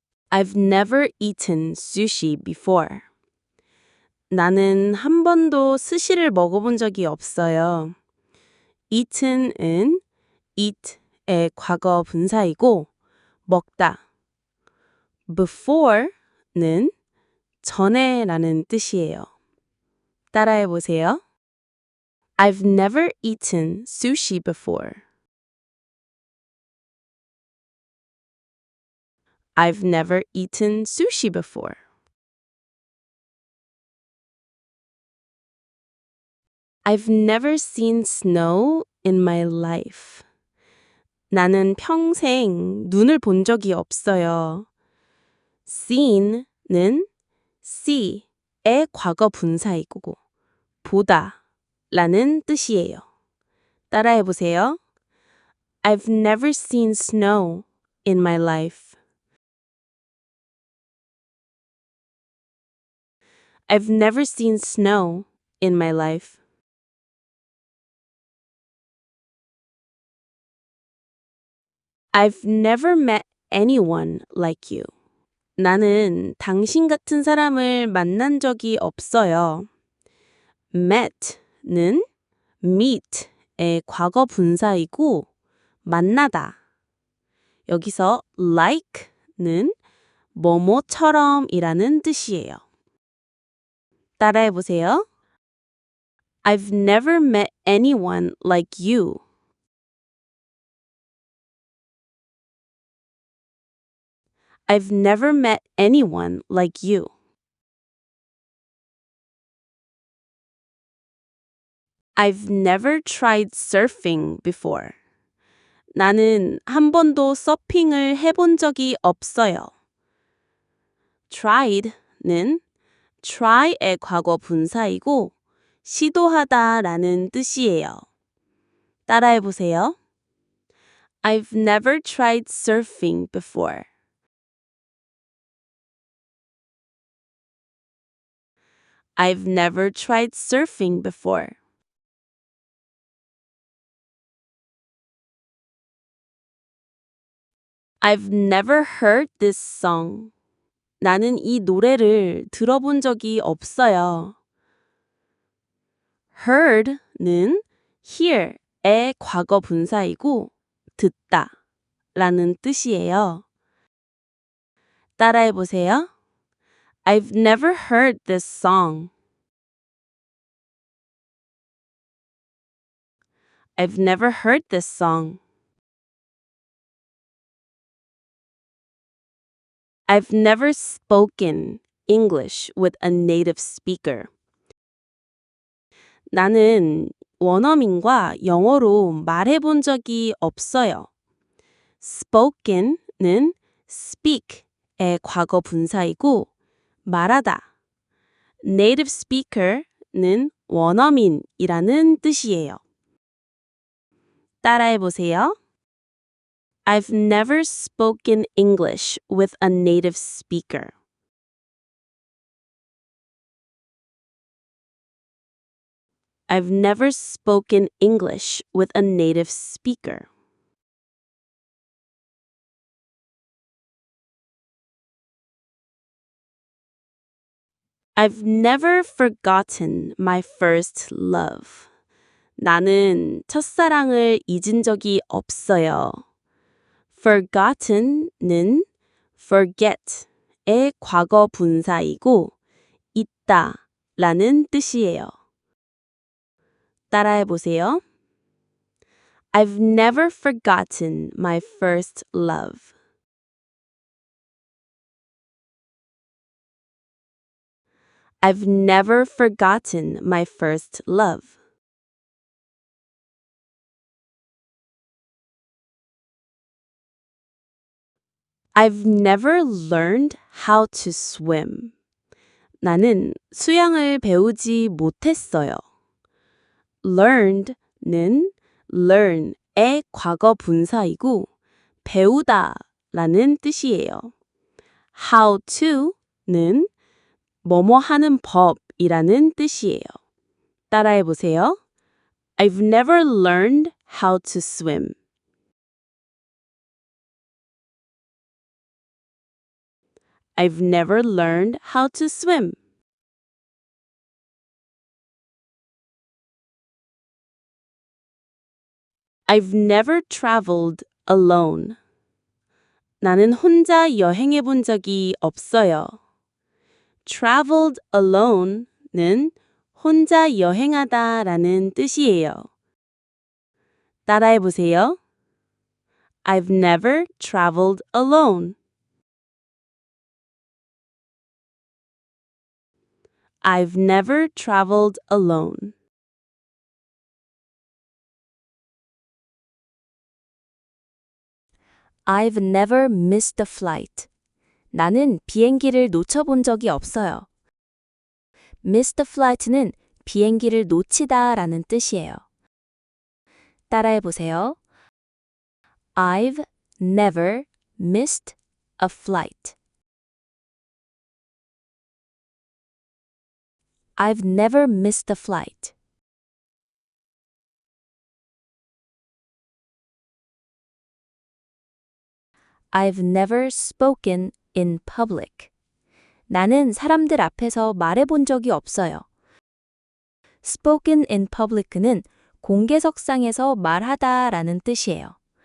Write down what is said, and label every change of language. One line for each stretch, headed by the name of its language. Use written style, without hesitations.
English: I've never eaten sushi before.
Korean: 나는 한 번도 스시를 먹어본 적이 없어요. eaten은 eat의 과거 분사이고 먹다. before는 전에라는 뜻이에요. 따라해 보세요.
English: I've never eaten sushi before. I've never eaten sushi before. I've never seen snow in my life.
Korean: 나는 평생 눈을 본 적이 없어요. seen는 see의 과거 분사이고 보다 라는 뜻이에요. 따라해 보세요.
English: I've never seen snow in my life. I've never seen snow in my life. I've never met anyone like you.
Korean: 나는 당신 같은 사람을 만난 적이 없어요. met는 meet의 과거 분사이고 만나다. 여기서 like는 뭐뭐처럼이라는 뜻이에요. 따라해 보세요.
English: I've never met anyone like you. I've never met anyone like you. I've never tried surfing before.
Korean: 나는 한 번도 서핑을 해본 적이 없어요. tried는 try의 과거 분사이고 시도하다라는 뜻이에요. 따라해 보세요.
English: I've never tried surfing before. I've never tried surfing before. I've never heard this song.
Korean: 나는 이 노래를 들어본 적이 없어요. heard는 hear의 과거 분사이고 듣다 라는 뜻이에요. 따라해 보세요.
English: I've never heard this song. I've never heard this song. I've never spoken English with a native speaker.
Korean: 나는 원어민과 영어로 말해본 적이 없어요. spoken는 speak의 과거 분사이고 말하다. native speaker는 원어민이라는 뜻이에요. 따라해 보세요.
English: I've never spoken English with a native speaker. I've never spoken English with a native speaker. I've never forgotten my first love.
Korean: 나는 첫사랑을 잊은 적이 없어요. forgotten는 forget의 과거 분사이고 잊다 라는 뜻이에요. 따라해 보세요.
English: I've never forgotten my first love. I've never forgotten my first love. I've never learned how to swim.
Korean: 나는 수영을 배우지 못했어요. learned는 learn의 과거 분사이고 배우다 라는 뜻이에요. how to는 뭐뭐 하는 법이라는 뜻이에요. 따라해 보세요.
English: I've never learned how to swim. I've never learned how to swim. I've never traveled alone.
Korean: 나는 혼자 여행해 본 적이 없어요.
English: traveled alone
Korean: 는 혼자 여행하다 라는 뜻이에요. 따라해 보세요.
English: I've never traveled alone. I've never traveled alone. I've never missed a flight.
Korean: 나는 비행기를 놓쳐본 적이 없어요.
English: Missed a flight
Korean: 는 비행기를 놓치다 라는 뜻이에요. 따라해 보세요.
English: I've never missed a flight. I've never missed a flight. I've never spoken in public.
Korean: 나는 사람들 앞에서 말해본 적이 없어요.
English: spoken in public
Korean: 는 공개석상에서 말하다 라는 뜻이에요.